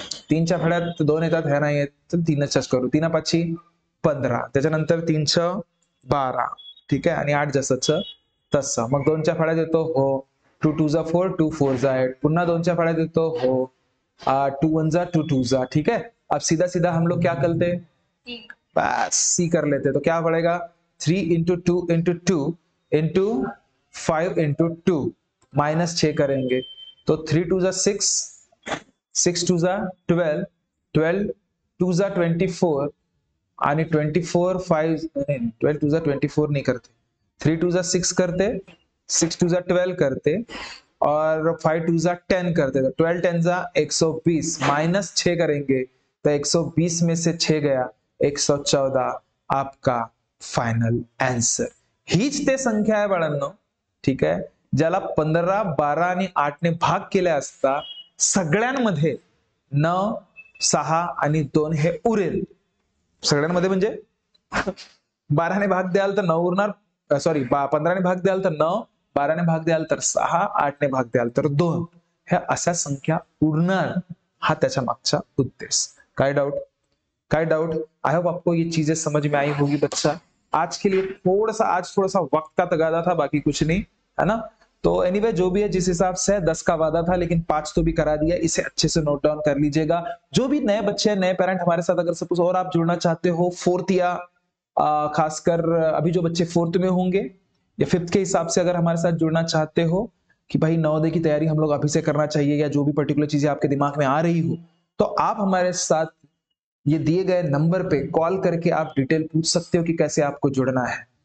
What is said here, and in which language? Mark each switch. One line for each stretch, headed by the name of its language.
Marathi: 3च्या फळ्यात 2 येतात, ह्या नाही येत, तर 3च करू. 3 5 15, त्याच्यानंतर 3 12, ठीक आहे, आणि 8 जसंच तसं. मग 2च्या फळ्यात येतो हो, 2 2 जा 4, 2 4 जा 8. पुन्हा 2च्या फळ्यात येतो हो, 2 1 जा 2 2 जा.
Hindi: ठीक है, अब सीधा सीधा हम लोग क्या करते, बस सी कर लेते. तो क्या पड़ेगा, 3 into 2 into 2 into 5 into 2 minus 6 करेंगे. तो 3 2 जा 6, 6 2 जा 12, 12 2 जा 24 आणि 24 5 12 2 जा 24 नहीं करते, 3 2 जा 6 करते, 6 2 जा 12 करते और 5 2 जा 10 करते. तो 12 10 जा 120 माइनस 6 करेंगे, तो 120 में से 6 गया 114 आपका फाइनल आंसर.
Marathi: हीच ते संख्या आहे बाळांनो. ठीक आहे, ज्याला 15, 12 आणि 8 ने भाग केला असता सगळ्यांमध्ये 9, 6 आणि 2 हे उरेल. सगळ्यांमध्ये म्हणजे 12 ने भाग द्याल तर 9 उरणार, सॉरी 15 ने भाग द्याल तर 9 12ने भाग द्याल तर 6, 8ने भाग द्याल तर 2, ह्या अशा संख्या उरणार, हा त्याच्या मागचा उद्देश. काय डाउट? काय डाउट?
Hindi: आई होप आपको ये चीजें समझ में आई होगी बच्चा. आज के लिए आज थोड़ा सा वक्त का तगादा था, बाकी कुछ नहीं, है ना. तो एनीवे जो भी है, जिस हिसाब से 10 का वादा था लेकिन 5 तो भी करा दिया, इसे अच्छे से नोट डाउन कर लीजिएगा. जो भी नए बच्चे हैं, नए पेरेंट हमारे साथ अगर सपोज और आप जुड़ना चाहते हो फोर्थ या खासकर अभी जो बच्चे फोर्थ में होंगे या फिफ्थ के हिसाब से अगर हमारे साथ जुड़ना चाहते हो कि भाई नवोदय की तैयारी हम लोग अभी से करना चाहिए या जो भी पर्टिकुलर चीजें आपके दिमाग में आ रही हो, तो आप हमारे साथ ये दिए गए नंबर पे कॉल करके आप डिटेल पूछ सकते हो कि कैसे आपको जुड़ना है.